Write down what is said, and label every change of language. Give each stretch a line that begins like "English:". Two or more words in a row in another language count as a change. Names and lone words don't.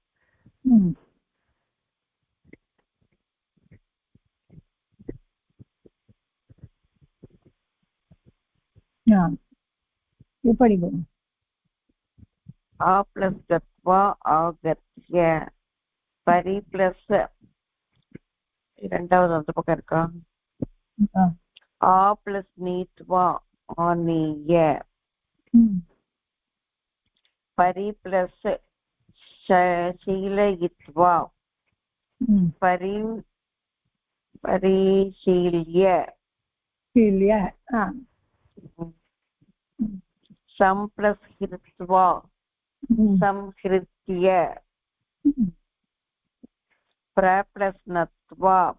Sanskrit: आ प्लस गत्वा आगत्य परि प्लस
Tamil: இரண்டாவது அந்த பக்கம் இருக்கா
Sanskrit: आ प्लस नीत्वा आनीय परि प्लस शीलयित्वा परिशील्य सम प्लस हृत्वा संहृत्य प्र प्लस नत्वा